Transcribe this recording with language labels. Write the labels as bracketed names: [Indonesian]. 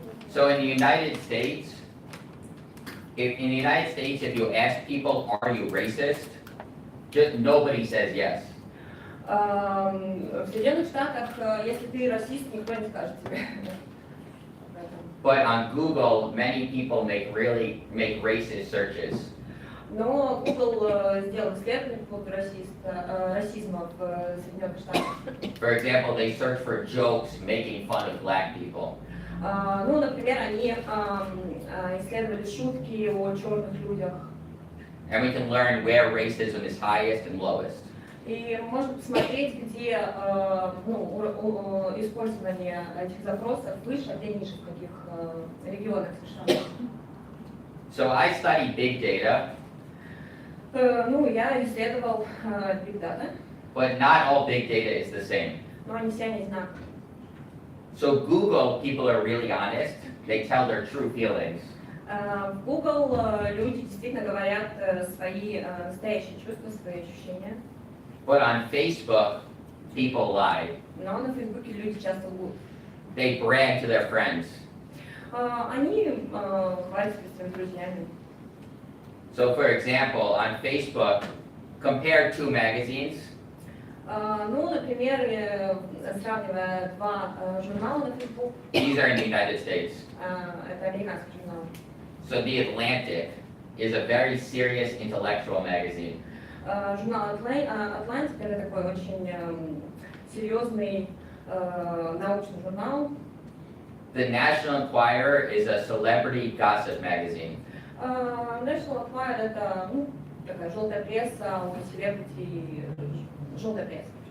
[English] So in the United States, if you ask people, are you racist? Just nobody says yes. [Russian] В Соединенных Штатах, если ты расист, никто не скажет тебе. [English] But on Google, many people make racist searches. [Russian] Но Google сделал исследование по поводу расизма в Соединенных Штатах. [English] For example, they search for jokes making fun of black people. [Russian] Ну, например, они исследовали шутки о черных людях. [English] And we can learn where racism is highest and lowest. [Russian] И можно посмотреть, где использование этих запросов выше, а где ниже, в каких регионах США. [English] So I study big data. [Russian] Ну, я исследовал Big Data, [English] But not all big data is the same. [Russian] но они все не одинаковые. [English] So Google, people are really honest. They tell their true feelings. [Russian] В Google люди действительно говорят свои настоящие чувства, свои ощущения. [English] But on Facebook, people lie. [Russian] Но на Фейсбуке люди часто лгут. [English] They brag to their friends. [Russian] Они хвалятся перед своими друзьями. [English] So for example, on Facebook, compare two magazines. [Russian] Ну, например, сравнивая два журнала на Facebook, [English] These are in the United States. [Russian] это американский журнал. [English] So The Atlantic is a very serious intellectual magazine. [Russian] Журнал Atlantic — это такой очень серьезный научный журнал. [English] The National Enquirer is a celebrity gossip magazine. [Russian] National Enquirer — это такая желтая пресса о селебрити, желтая пресса.